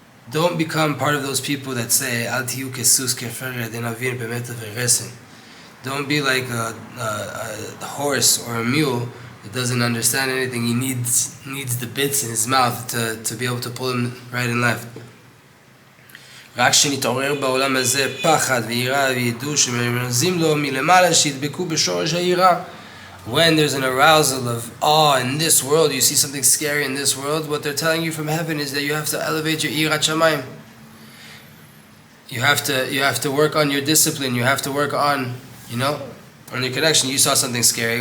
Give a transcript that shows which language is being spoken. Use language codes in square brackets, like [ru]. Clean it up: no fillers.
[en] Don't become part of those people that say, [he] Al tiyu kesus kefere denavir bemet v'resen. [en] Don't be like a horse or a mule that doesn't understand anything. He needs the bits in his mouth to be able to pull him right and left. [he] רק שנתעורר בעולם הזה פחד ויראה וידעו שמרמזים לו מלמעלה שידבקו בשורש היראה. [en] When there's an arousal of awe in this world, you see something scary in this world, what they're telling you from heaven is that you have to elevate your yirat shamayim. You have to work on your discipline. You have to work on your connection. You saw something scary.